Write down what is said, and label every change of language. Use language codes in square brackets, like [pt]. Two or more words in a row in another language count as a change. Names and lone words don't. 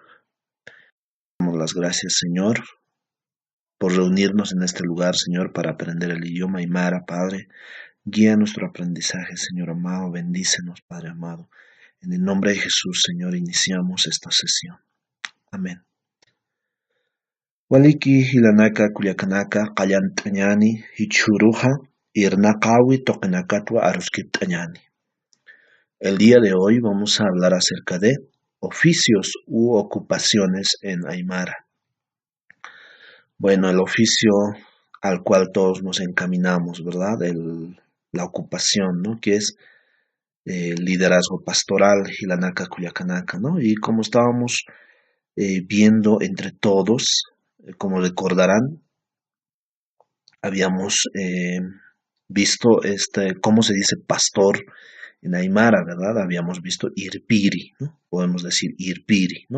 [es] Damos las gracias, Señor, por reunirnos en este lugar, Señor, para aprender el idioma Aymara, Padre. Guía nuestro aprendizaje, Señor amado. Bendícenos, Padre amado. En el nombre de Jesús, Señor, iniciamos esta sesión. Amén. [ay] Waliki hilanaka kuliakanaka qallantañani hichuruja irnaqawi toqinakatwa aruskitañani. [es] El día de hoy vamos a hablar acerca de oficios u ocupaciones en Aymara. Bueno, el oficio al cual todos nos encaminamos, ¿verdad? La ocupación, ¿no? Que es liderazgo pastoral, [ay] hilanaka kuliakanaka, [es] ¿no? Y como estábamos viendo entre todos, como recordarán, habíamos visto cómo se dice pastor en Aymara, ¿verdad? Habíamos visto irpiri, ¿no? Podemos decir irpiri, ¿no?